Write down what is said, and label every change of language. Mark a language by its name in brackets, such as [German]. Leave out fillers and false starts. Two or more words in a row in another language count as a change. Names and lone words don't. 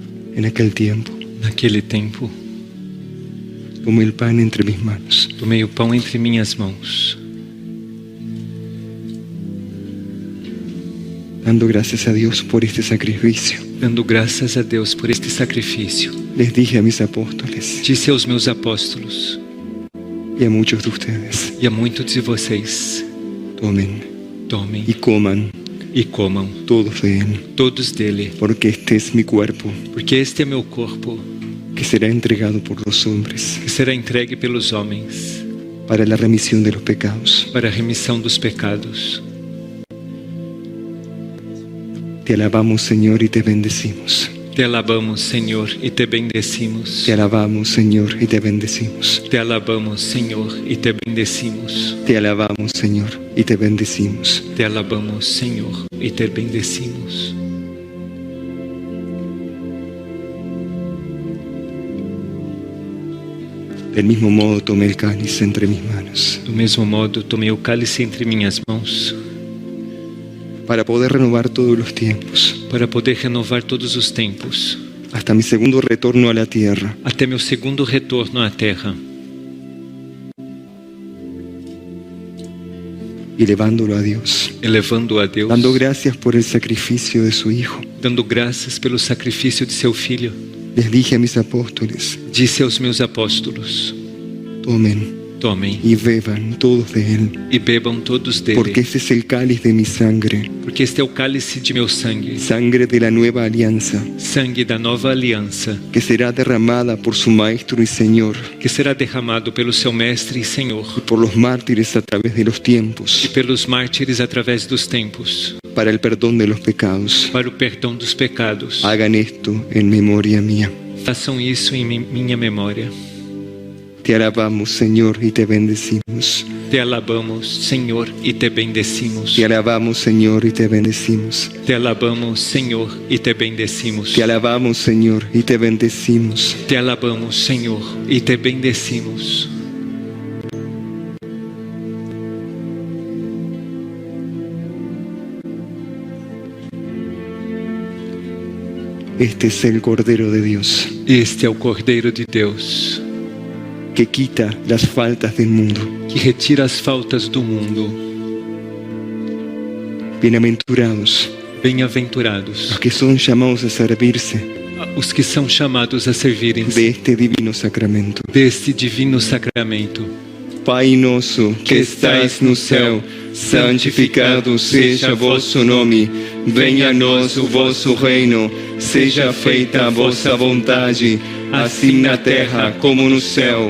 [Spanish] En aquel tiempo, [Portuguese] Naquele tempo, [Spanish] tomé el pan entre mis manos, [Portuguese] tomei o pão entre minhas mãos, [Spanish] dando gracias a Dios por este sacrificio. [Portuguese] dando graças a Deus por este sacrifício. [Spanish] Les dije a mis apóstoles [Portuguese] Disse aos meus apóstolos [Spanish] y a muchos de ustedes, [Portuguese] e a muitos de vocês: [Spanish] tomen [Portuguese] tomem [Spanish] y coman [Portuguese] e comam [Spanish] todos de él, [Portuguese] todos dele, [Spanish] porque este es mi cuerpo, [Portuguese] porque este é meu corpo, [Spanish] que será entregado por los hombres [Portuguese] que será entregue pelos homens [Spanish] para la remisión de los pecados. [Portuguese] para a remissão dos pecados. [Spanish] Te alabamos, Señor, y te bendecimos. Te alabamos, [Portuguese] Senhor, e te bendecimos. [Spanish] Te alabamos, Señor, y te bendecimos. Te alabamos, [Portuguese] Senhor, e te bendecimos. [Spanish] Te alabamos, Señor, y te bendecimos. Te alabamos, [Portuguese] Senhor, e te bendecimos. [Spanish] Del mismo modo tomé el cáliz entre mis manos, [Portuguese] Do mesmo modo, tomei o cálice entre minhas mãos [Spanish] para poder renovar todos los tiempos, [Portuguese] para poder renovar todos os tempos, [Spanish] hasta mi segundo retorno a la tierra. [Portuguese] até meu segundo retorno à terra, [Spanish] Y elevándolo a Dios, [Portuguese] elevando a Deus, [Spanish] dando gracias por el sacrificio de su Hijo. [Portuguese] dando graças pelo sacrifício de seu Filho. [Spanish] Les dije a mis apóstoles, [Portuguese] Disse aos meus apóstolos: [Spanish] tomen [Portuguese] tomem [Spanish] y beban todos de él, [Portuguese] e bebam todos dele, [Spanish] porque este es el cáliz de mi sangre, [Portuguese] porque este é o cálice de meu sangue, [Spanish] sangre de la nueva alianza, [Portuguese] sangue da nova aliança, [Spanish] que será derramada por su Maestro y Señor, [Portuguese] que será derramado pelo seu Mestre e Senhor, [Spanish] y por los mártires a través de los [Portuguese] e [Spanish] tiempos, [Portuguese] pelos mártires através dos tempos, [Spanish] para el perdón de los pecados. [Portuguese] para o perdão dos pecados. [Spanish] Hagan esto en memoria mía. [Portuguese] Façam isso em minha memória. [Spanish] Te alabamos, Señor, y te bendecimos. Te alabamos, [Portuguese] Senhor, e te bendecimos. [Spanish] Te alabamos, Señor, y te bendecimos. Te alabamos, [Portuguese] Senhor, e te bendecimos. [Spanish] Te alabamos, Señor, y te bendecimos. Te alabamos, [Portuguese] Senhor, e te bendecimos. [Spanish] Este es el Cordero de Dios, [Portuguese] Este é o Cordeiro de Deus, [Spanish] que quita las faltas del mundo. [Portuguese] que retira as faltas do mundo. [Spanish] Bienaventurados [Portuguese] Bem-aventurados [Spanish] los que son llamados a servirse [Portuguese] os que são chamados a servirem-se [Spanish] de este divino sacramento. [Portuguese] deste divino sacramento. Pai nosso que estais no céu, santificado seja vosso nome. Venha a nós o vosso reino. Seja feita a vossa vontade, assim na terra como no céu.